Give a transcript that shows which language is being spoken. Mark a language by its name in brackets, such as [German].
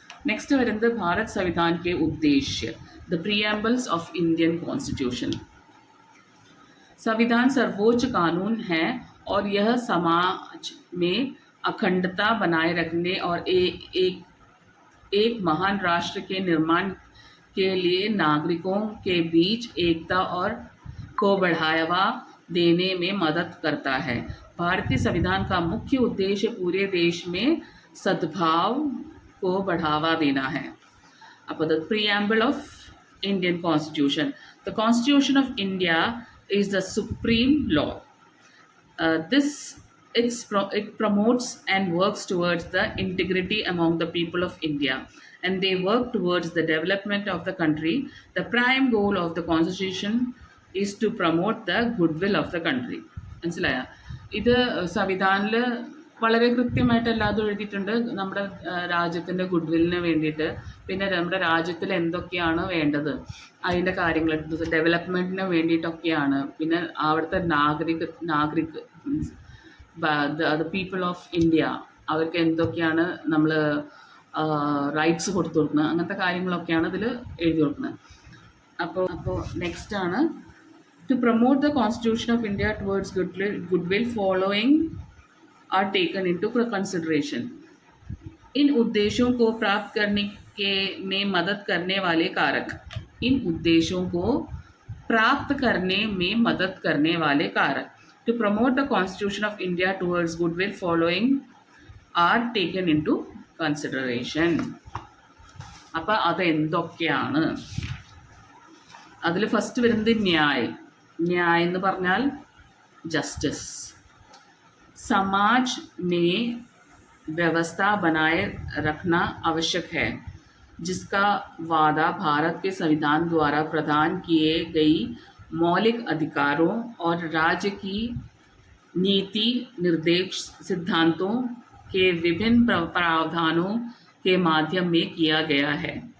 [Malayalam] Next വരുന്നത് [Hindi] Bharat Samvidhan K ഉദ്ദേശ്യ, [English] The preambles of Indian constitution. [Hindi] संविधान सर्वोच्च कानून है और यह समाज में अखंडता बनाए रखने और एक महान राष्ट्र के निर्माण के लिए नागरिकों के बीच एकता और को बढ़ावा देने में मदद करता है. भारतीय संविधान का मुख्य उद्देश्य पूरे देश में सद्भाव को बढ़ावा देना है. [English] अब the preamble of Indian Constitution. The Constitution of India is the supreme law. It promotes and works towards the integrity among the people of India, and they work towards the development of the country. The prime goal of the Constitution is to promote the goodwill of the country. [Malayalam] മനസ്സിലായ? ഇത് സംവിധാനിൽ വളരെ കൃത്യമായിട്ട് എല്ലാതും എഴുതിയിട്ടുണ്ട്. നമ്മുടെ രാജ്യത്തിൻ്റെ ഗുഡ്വില്ലിന് വേണ്ടിയിട്ട്, പിന്നെ നമ്മുടെ രാജ്യത്തിൽ എന്തൊക്കെയാണ് വേണ്ടത് അതിൻ്റെ കാര്യങ്ങൾ, ഡെവലപ്മെൻറ്റിന് വേണ്ടിയിട്ടൊക്കെയാണ്. പിന്നെ അവിടുത്തെ Nagarik [English] means the people of India, [Malayalam] അവർക്ക് എന്തൊക്കെയാണ് നമ്മൾ റൈറ്റ്സ് കൊടുത്തു കൊടുക്കുന്നത്, അങ്ങനത്തെ കാര്യങ്ങളൊക്കെയാണ് ഇതിൽ എഴുതി കൊടുക്കുന്നത്. [English] അപ്പോൾ നെക്സ്റ്റാണ് to promote the constitution of India towards goodwill following are taken into consideration. [Hindi] इन उद्देश्यों को प्राप्त करने के में मदद करने वाले कारक. इन उद्देश्यों को प्राप्त करने में मदद करने वाले कारक. [English] To promote the Constitution of India towards goodwill following are taken into consideration. [Malayalam] അപ്പോൾ അത് എന്തൊക്കെയാണ്? അതിൽ ഫസ്റ്റ് വരുന്നത് ന്യായ് എന്ന് പറഞ്ഞാൽ ജസ്റ്റിസ്. [Hindi] समाज में व्यवस्था बनाए रखना आवश्यक है, जिसका वादा भारत के संविधान द्वारा प्रदान किए गई मौलिक अधिकारों और राज्य की नीति निर्देश सिद्धांतों के विभिन्न प्रावधानों के माध्यम में किया गया है.